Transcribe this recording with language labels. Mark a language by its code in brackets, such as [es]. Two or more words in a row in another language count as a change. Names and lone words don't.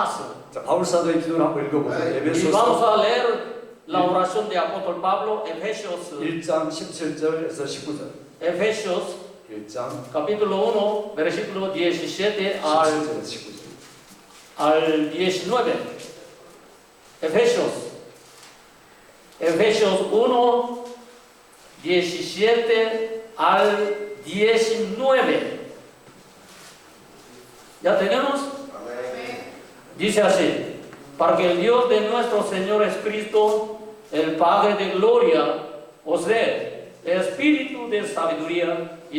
[ko] 자, 바울 사도의 기도를 한번 읽어보세요. [es] Y vamos a leer la oración de apóstol Pablo, Efesios [ko] 1장 17절에서 19절. 1장 [es] capítulo 1, versículo 17 al [ko] 17절에서 19절. [es] al 19. Efesios 1, 17 al 19. ¿Ya tenemos? Dice así: para que el Dios de nuestro Señor Jesucristo, el Padre de gloria, os dé espíritu de sabiduría y